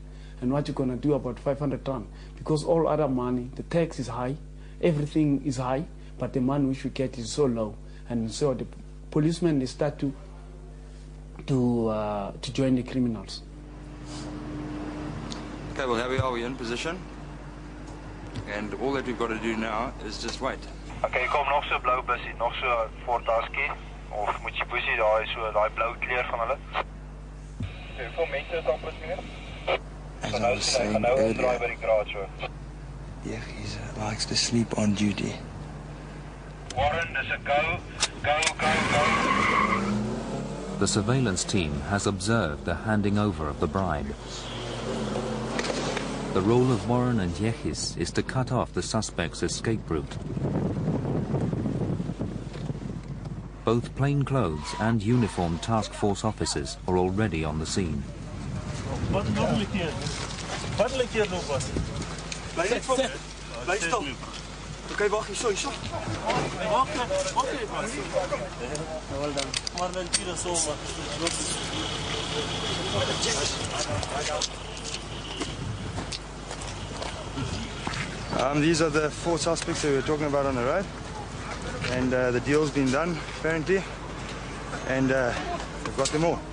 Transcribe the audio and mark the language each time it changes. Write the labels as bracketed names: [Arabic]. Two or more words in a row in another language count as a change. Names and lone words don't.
[English] And what you're gonna do about 500 rand? Because all other money, the tax is high, everything is high, but the money which we get is so low. And so the policemen, they start to join the criminals. Okay, well, here we are, we're in position. And all that we've got to do now is just wait. [Afrikaans] Okay, kom nog so blou bussie, nog so Ford Husky of moet jy bussie daai so daai blou kleur van hulle. Hoeveel mense is daar plus minus? [English] As I was saying earlier, yeah, he likes to sleep on duty. [Afrikaans] Warren, dis 'n go. [English] The surveillance team has observed the handing over of the bribe. The role of Warren and Yechis is to cut off the suspect's escape route. Both plainclothes and uniformed task force officers are already on the scene. [Afrikaans] Wat lyk hier nog was? Bly net voor. Bly stil. Okay, wag, hierso. Wag even. Wel dan. Maar dan hier so [English] These are the 4 suspects that we were talking about on the road. And the deal's been done, apparently. And we've got them all.